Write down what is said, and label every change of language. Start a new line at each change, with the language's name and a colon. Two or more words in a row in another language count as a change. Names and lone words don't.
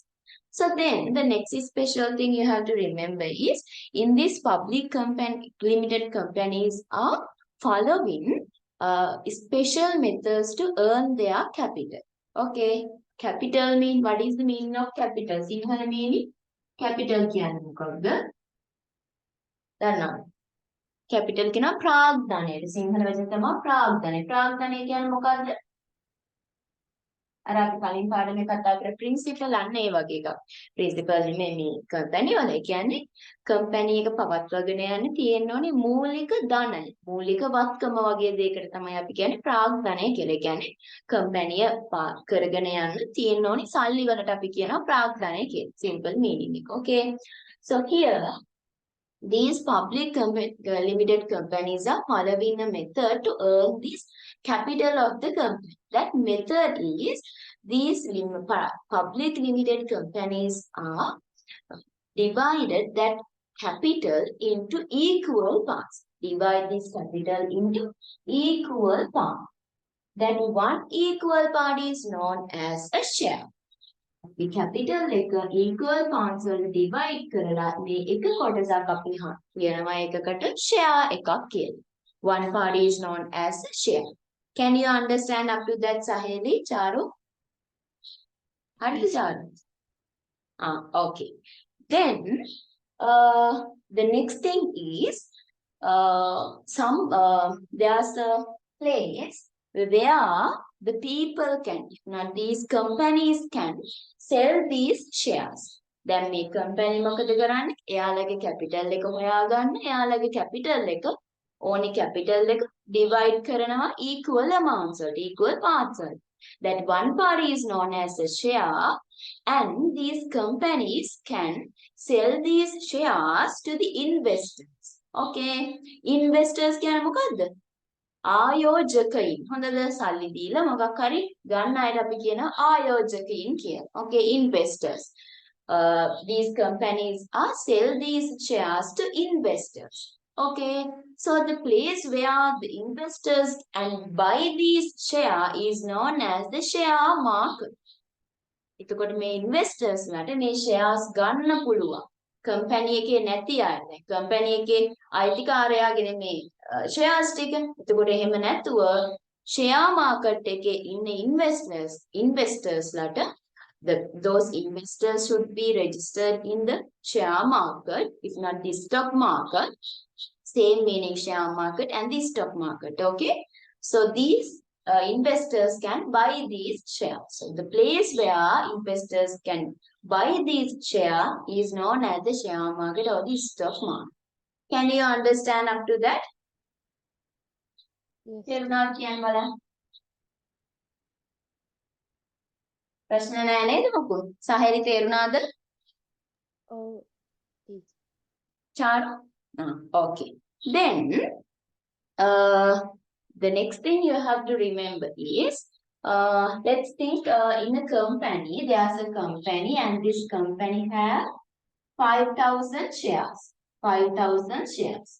English: So then the next special thing you have to remember is in this public limited companies are following special methods to earn their capital. Okay, capital mean what is the meaning of capital? Sinhala meaning capital
Sinhala: කියන්නේ මොකක්ද? දන්නවද? capital කියනවා ප්‍රාග්ධනයට. සිංහල වචන තමයි ප්‍රාග්ධනය. ප්‍රාග්ධනය කියන්නේ මොකක්ද? අර අපි කලින් පාඩමේ කතා කර principle අන්න ඒ වගේ එකක්. principle නෙමෙයි මේ company වල. ඒ කියන්නේ company එක පවත්වාගෙන යන්න තියෙන්න ඕනේ මූලික ධනය. මූලික වත්කම වගේ දෙයකට තමයි අපි කියන්නේ ප්‍රාග්ධනය කියලා. ඒ කියන්නේ company කරගෙන යන්න තියෙන්න ඕනේ සල්ලි වලට අපි කියනවා ප්‍රාග්ධනය කියලා.
English: simple meaning එක. Okay. So here these public limited companies are following a method to earn this capital of the company. That method is these public limited companies are divided that capital into equal parts. Divide this capital into equal parts. That one equal part is known as a share. The capital
Sinhala: එක
English: equal parts
Sinhala: වලට divide කරලා මේ එක කොටසක් අපි කියනවා එකකට share එකක් කියලා.
English: One part is known as a share. Can you understand up to that, Saheli, Charu? Hardly, Charu. Okay. Then the next thing is there's a place where the people can, if not these companies can sell these shares.
Sinhala: දැන් මේ company මොකද කරන්නේ? එයාලගේ capital එක හොයාගන්න, එයාලගේ capital එක ඕනි capital එක divide කරනවා
English: equal amounts
Sinhala: වලට,
English: equal parts
Sinhala: වලට.
English: That one part is known as a share and these companies can sell these shares to the investors.
Sinhala: Okay, investors කියන්නේ මොකද්ද? ආයෝජකයින්. හොඳද? සල්ලි දීලා මොකක් හරි ගන්න අයට අපි කියන ආයෝජකයින් කියලා.
English: Okay, investors. These companies are sell these shares to investors. Okay, so the place where the investors and buy these share is known as the share market.
Sinhala: එතකොට මේ investors ලට මේ shares ගන්න පුළුවන්. company එකේ නැති අය. company එකේ අයිතිකාරයාගෙන මේ shares ටික. එතකොට එහෙම නැතුව
English: share market
Sinhala: එකේ ඉන්න
English: investors ලට those investors should be registered in the share market, if not the stock market. Same meaning share market and the stock market. Okay, so these investors can buy these shares. So the place where investors can buy these share is known as the share market or the stock market. Can you understand up to that? Yes.
Sinhala: ප්‍රශ්න නැහැ නේද මොකද? සාහෙලි තේරුණාද? ඔව්.
English: චාරු Okay. Then, the next thing you have to remember is, let's think in a company, there's a company and this company have 5,000 shares. 5,000 shares.